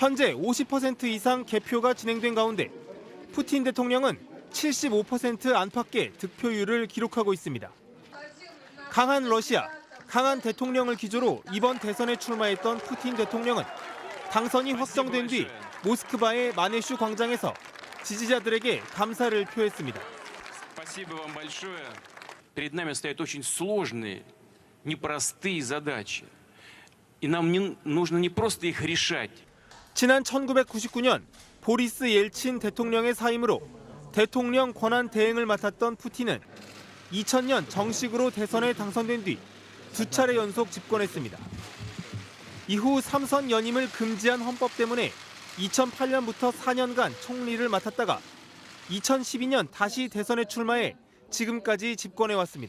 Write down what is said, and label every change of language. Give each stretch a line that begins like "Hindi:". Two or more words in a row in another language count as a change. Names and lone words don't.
Korean: 현재 50% 이상 개표가 진행된 가운데 푸틴 대통령은 75% 안팎의 득표율을 기록하고 있습니다. 강한 러시아, 강한 대통령을 기조로 이번 대선에 출마했던 푸틴 대통령은 당선이 확정된 뒤 모스크바의 마네슈 광장에서 지지자들에게 감사를 표했습니다.
Russian: Спасибо вам большое. Перед нами стоят очень сложные, непростые задачи. И нам нужно не просто их решать.
Korean: 지난 1999년 보리스 옐친 대통령의 사임으로 대통령 권한 대행을 맡았던 푸틴은 2000년 정식으로 대선에 당선된 뒤 2차례 연속 집권했습니다. 이후 3선 연임을 금지한 헌법 때문에 2008년부터 4년간 총리를 맡았다가 2012년 다시 대선에 출마해 지금까지 집권해왔습니다.